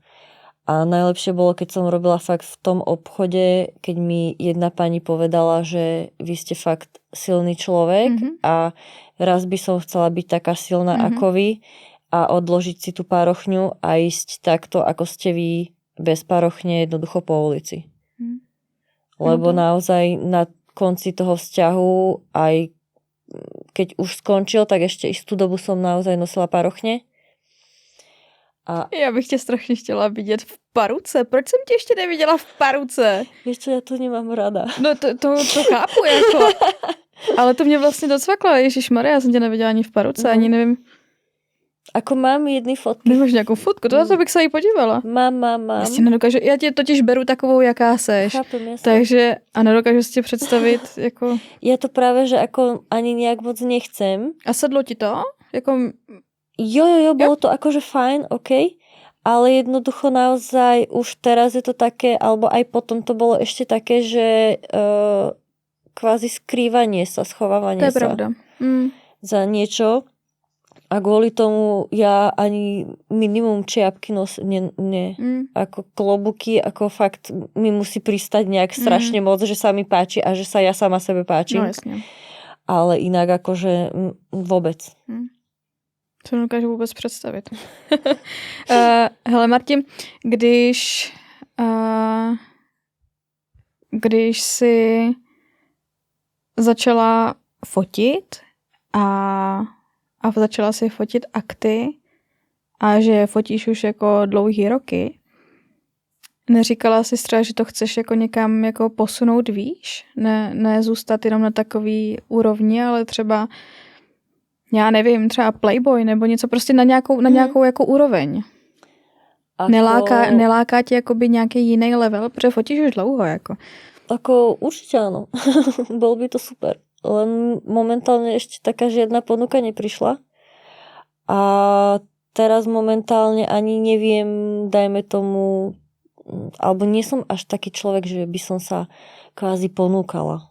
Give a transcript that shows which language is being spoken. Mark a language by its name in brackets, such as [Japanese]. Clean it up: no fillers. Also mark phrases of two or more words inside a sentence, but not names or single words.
[Slovak] A najlepšie bolo, keď som robila fakt v tom obchode, keď mi jedna pani povedala, že vy ste fakt silný človek a raz by som chcela byť taká silná ako vy a odložiť si tú párochňu a ísť takto, ako ste vy bez párochne jednoducho po ulici. Lebo naozaj na konci toho vzťahu, aj keď už skončil, tak ešte istú dobu som naozaj nosila parochne. A [Czech] Já bych tě strašně chtěla vidět v paruce. Proč jsem tě ještě neviděla v paruce? [Slovak] vieš čo, ja to nemám rada. [Czech] No to chápu, jako. Ale to mě vlastně docvaklo. Ježišmarja, já jsem tě neviděla ani v paruce, ani nevím. [Slovak] Ako mám jedny fotky. [Czech] Nemáš nějakou fotku? To bych se jí podívala. [Slovak] Mám. [Czech] Já si nedokážu, já tě totiž beru takovou, jaká seš. [Slovak] Chápem, jasne. [Czech] Takže a nedokážu si tě představit, jako... [Slovak] Ja to práve, že ako ani nejak moc nechcem. [Czech] A sedlo ti to? Jako... [Slovak] Jo, bolo to akože fajn, OK, ale jednoducho naozaj už teraz je to také, alebo aj potom to bolo ešte také, že kvázi skrývanie sa, schovávanie [Czech] To je [Slovak] sa [Czech] pravda. [Slovak] za niečo. A kvôli tomu ja ani minimum čiapky ako klobuky, ako fakt mi musí pristať nejak strašne moc, že sa mi páči a že sa ja sama sebe páčim. [Czech] No jasně. [Slovak] Ale inak akože vôbec. [Czech] To nedokážu vůbec představit. Hele Martin, když jsi začala fotit a začala si fotit akty a že fotíš už jako dlouhý roky, neříkala jsi třeba, že to chceš jako někam jako posunout výš? Ne zůstat jenom na takový úrovni, ale třeba já nevím, třeba Playboy nebo něco prostě na nějakou jako úroveň. Neláká tě jakoby nějaký jiný level, protože fotíš už dlouho jako. [Slovak] Ako určite áno. Bol by to super. Len momentálne ešte taká žiadna ponuka neprišla. A teraz momentálne ani neviem, dajme tomu, alebo nie som až taký človek, že by som sa kvázi ponúkala.